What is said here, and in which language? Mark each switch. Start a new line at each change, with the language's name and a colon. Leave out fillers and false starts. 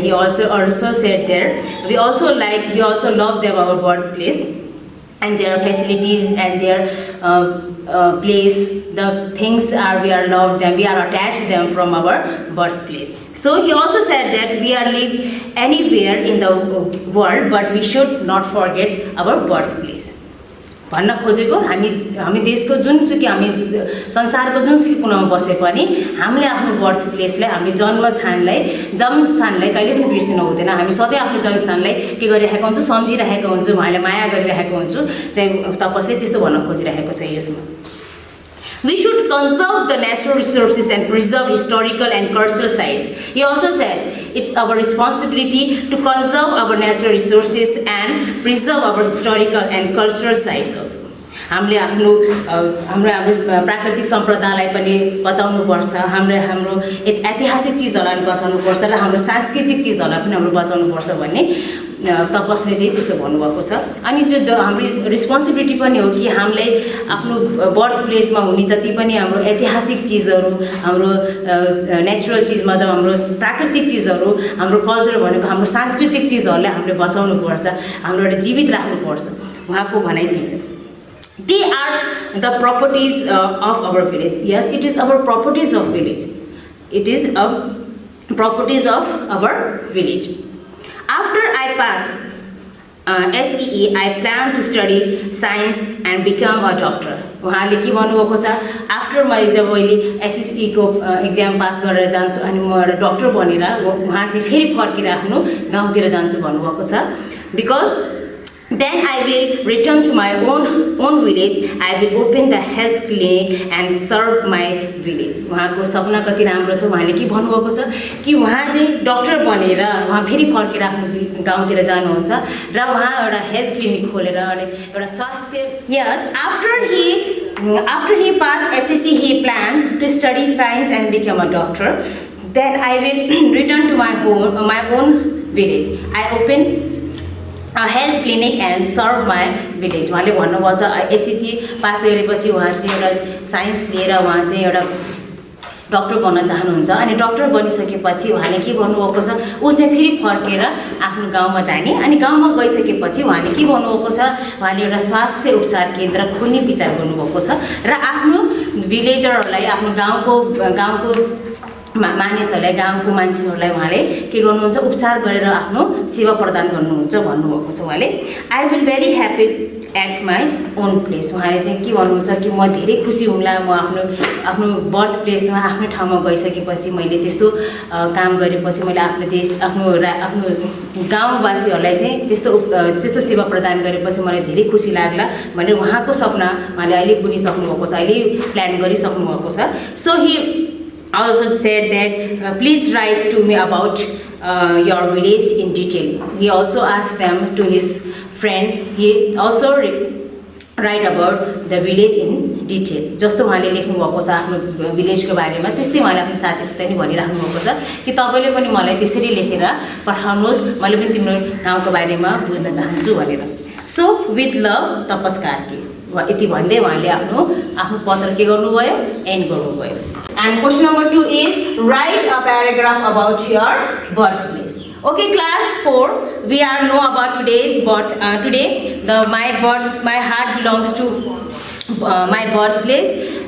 English: He also said there we also love them, our birthplace, and their facilities and their place, the things we are loved them, we are attached them from our birthplace. So he also said that we are live anywhere in the world, but we should not forget our birthplace.
Nepali: भन्न खोजेको हामी देशको जुनसुकै हामी संसारको जुनसुकै कुनामा बसे पनि हामीले आफ्नो बर्थ प्लेसलाई, हामी जन्मस्थानलाई कहिले पनि बिर्सिनु हुँदैन. हामी सधैँ आफ्नो जन्मस्थानलाई के गरिरहेको हुन्छौँ, सम्झिरहेको हुन्छौँ, उहाँले माया गरिरहेको हुन्छौँ. चाहिँ तपाईले त्यस्तो भन्न खोजिरहेको छ यसमा.
English: We should conserve the natural resources and preserve historical and cultural sites. He also said it's our responsibility to conserve our natural resources and preserve our historical and cultural sites also.
Nepali: हामीले हाम्रो प्राकृतिक सम्पदालाई पनि बचाउनुपर्छ, हाम्रो ऐतिहासिक चीजहरूलाई पनि बचाउनुपर्छ र हाम्रो सांस्कृतिक चीजहरूलाई पनि हाम्रो बचाउनुपर्छ भन्ने तपस्ले चाहिँ त्यस्तो भन्नुभएको छ. अनि जो हाम्रो रिस्पोन्सिबिलिटी पनि हो कि हामीले आफ्नो बर्थ प्लेसमा हुने जति पनि हाम्रो ऐतिहासिक चीजहरू, हाम्रो नेचुरल चीज मतलब हाम्रो प्राकृतिक चीजहरू, हाम्रो कल्चर भनेको हाम्रो सांस्कृतिक चीजहरूलाई हामीले बचाउनुपर्छ, हाम्रो एउटा जीवित राख्नुपर्छ. उहाँको भनाइ दिन्छ.
English: They are the properties of our village. Yes, it is our properties of village. It is properties of our village. After I pass SEE, I plan to study science and become a doctor.
Nepali: उहाँले के भन्नुभएको छ, after मैले जब मैले SSE को exam pass गरेर जान्छु अनि म एउटा डक्टर बनेर उहाँ चाहिँ फेरि फर्केर आफ्नो गाउँतिर जान्छु भन्नुभएको छ.
English: Because then I will return to my own village. I will open the health clinic and serve my village.
Nepali: उहाँको सपना कति राम्रो छ. उहाँले के भन्नुभएको छ कि उहाँ चाहिँ डक्टर बनेर उहाँ फेरि फर्केर आफ्नो गाउँतिर जानुहुन्छ र उहाँ एउटा हेल्थ क्लिनिक खोलेर अनि एउटा स्वास्थ्य.
English: Yes, after he passed SSC, he planned to study science and become a doctor. Then I will return to my own village. I open a health clinic and serve my village.
Nepali: उहाँले भन्नुभएको छ SSC pass गरेपछि उहाँ चाहिँ एउटा science लिएर उहाँ चाहिँ एउटा डक्टर बन्न चाहनुहुन्छ अनि डक्टर बनिसकेपछि उहाँले के भन्नुभएको छ, ऊ चाहिँ फेरि फर्केर आफ्नो गाउँमा जाने अनि गाउँमा गइसकेपछि उहाँले के भन्नुभएको छ, उहाँले एउटा स्वास्थ्य उपचार केन्द्र खोल्ने विचार गर्नुभएको छ र आफ्नो भिलेजरहरूलाई, आफ्नो गाउँको मानिसहरूलाई, गाउँको मान्छेहरूलाई उहाँले के गर्नुहुन्छ, उपचार गरेर आफ्नो सेवा प्रदान गर्नुहुन्छ भन्नुभएको छ उहाँले.
English: I will very happy at my own place.
Nepali: उहाँले चाहिँ के भन्नुहुन्छ कि म धेरै खुसी हुँला म आफ्नो बर्थ प्लेसमा आफ्नो ठाउँमा गइसकेपछि, मैले त्यस्तो काम गरेपछि, मैले आफ्नो देश आफ्नो गाउँवासीहरूलाई चाहिँ त्यस्तो सेवा प्रदान गरेपछि मलाई धेरै खुसी लाग्ला भनेर उहाँको सपना उहाँले अहिले बुनिसक्नुभएको छ, अहिले प्लान गरिसक्नुभएको छ.
English: So he also said that please write to me about your village in detail. He also asked them to his friend. He also write about the village in detail.
Nepali: जस्तो उहाँले लेख्नु भएको छ आफ्नो भिलेजको बारेमा त्यस्तै उहाँले आफ्नो साथीसित नि भनिराख्नु भएको छ कि तपाईले पनि मलाई त्यसरी लेखेर पठाउनुहोस्, मैले पनि तिम्रो गाउँको बारेमा बुझ्न चाहन्छु भनेर.
English: So with love,
Nepali: तपस Karki. यति भन्दै उहाँले आफ्नो पत्र के गर्नुभयो, एन्ड गर्नुभयो।
English: And question number 2 is write a paragraph about your birth place. Okay, class 4, we are know about today's birth. Today, my heart belongs to my birthplace.